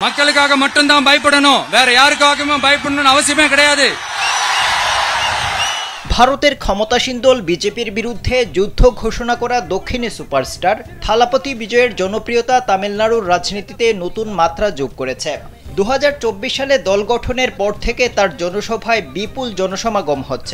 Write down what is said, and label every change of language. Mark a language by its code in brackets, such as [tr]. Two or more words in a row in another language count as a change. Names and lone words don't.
[ta] மக்களுக்காக மட்டும்தான் பயப்படணும், வேற யாருக்காகவும் பயப்படணும்னு அவசியமே கிடையாது। [bn] ভারতের ক্ষমতাসীন দল বিজেপির বিরুদ্ধে যুদ্ধ ঘোষণা করা দক্ষিণী সুপারস্টার থালাপতি বিজয়ের জনপ্রিয়তা তামিলনাড়ুর রাজনীতিতে নতুন মাত্রা যোগ করেছে। 2024 সালে দল গঠনের পর থেকে তার জনসভায় বিপুল জনসমাগম হচ্ছে।